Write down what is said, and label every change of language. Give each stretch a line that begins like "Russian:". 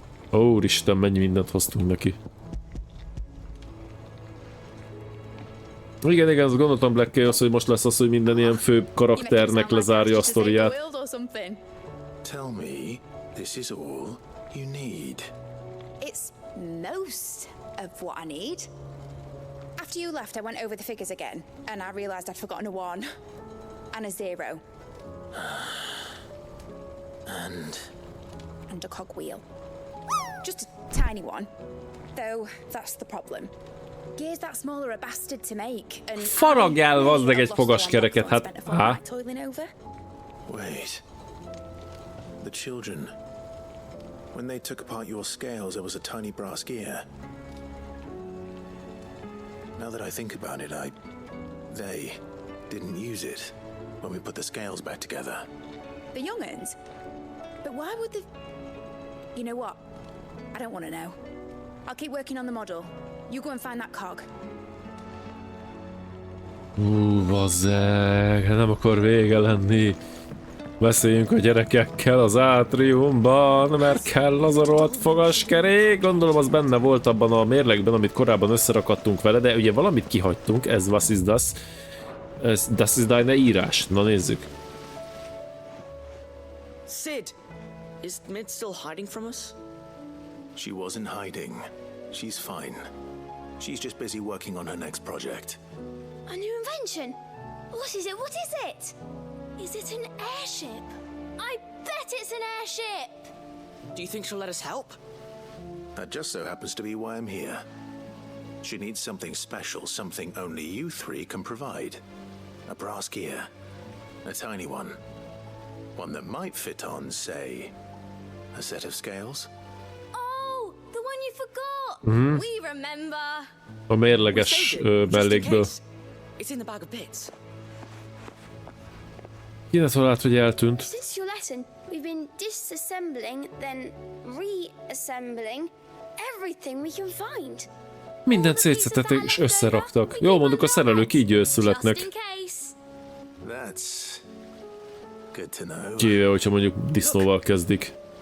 Hungarian: Úristen, mennyi mindent hoztunk neki. Igen, azt gondoltam Black Chaos, hogy most lesz az, hogy minden ilyen főbb karakternek lezárja a sztoriát.
English: Tell me this is all you need. It's most of what I need. After you left, I went over the figures again, and I realized I'd forgotten a 1 and a 0. And a cogwheel. Just a tiny one, though that's the problem. Gears that small are a bastard to make, and
Hungarian: Faragjál vazdeg egy fogaskereket, hát
English: Wait. The children. When they took apart your scales, there was a tiny brass gear. Now that I think about it, they didn't use it when we put the scales back together. The young'uns? But why would the... You know what? I don't want to know. I'll keep working on the model. You go and find that cog.
Hungarian: Bazzeg, nem akar vége lenni. Beszéljünk a gyerekekkel az átriumban, mert kell az a rohadt fogaskerék. Gondolom az benne volt abban a mérlegben, amit korábban összerakadtunk vele, de ugye valamit kihagytunk, ez
German: was is das. Das is deine
Hungarian: írás. Na nézzük.
English: Sid, is Mid still hiding from us? She wasn't hiding. She's fine. She's just busy working on her next project. A new invention? What is it? What is it? Is it an airship? I bet it's an airship! Do you think she'll let us help? That just so happens to be why I'm here. She needs something special, something only you 3 can provide. A brass gear. A tiny one. One that might fit on, say, a set of scales. Oh, the one you forgot! We remember!
Hungarian: A mérleges mellékből.
English: It's in the bag of bits.
Hungarian: Kinek talált, hogy eltűnt?
English: Since your lesson, we've been disassembling, then reassembling everything we can find.
Hungarian: Mindent szétszetettek és összeraktak. Jól mondjuk, a szerelők így születnek.
English: That's good to know.
Hungarian: Kivéve, hogyha mondjuk disznóval kezdik.